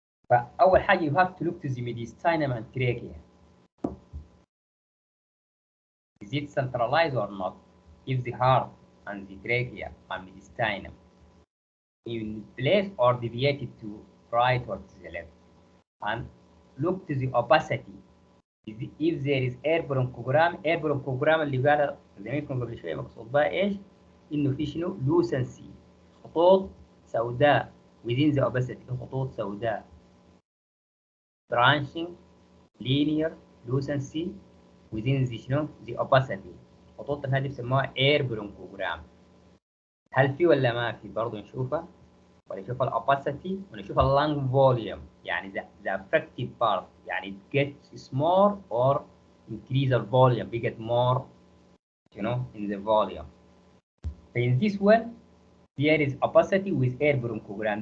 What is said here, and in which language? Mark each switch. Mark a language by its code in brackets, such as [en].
[ar] فأول حاجة [en] you have to look to the mediastinum and trachea. Is it centralized or not? If the heart and the trachea and mediastinum in place or deviated to right or to the left. And look to the opacity. If there is air bronchogram [ar] اللي قال زميلكم قبل شوية مقصود بها ايش؟ إنه في شنو؟ lucency. خطوط سوداء within the opacity. خطوط سوداء. [en] branching linear lucency within the شنو؟ the opacity. [ar] الخطوط هذه بيسموها air bronchogram. هل في ولا ما في؟ برضه نشوفها. ونشوف الأوباسيتي ونشوف اللانج فوليوم يعني [en] the affected part يعني it gets small or increase the volume we get more in the volume. In this one there is opacity with air bronchogram.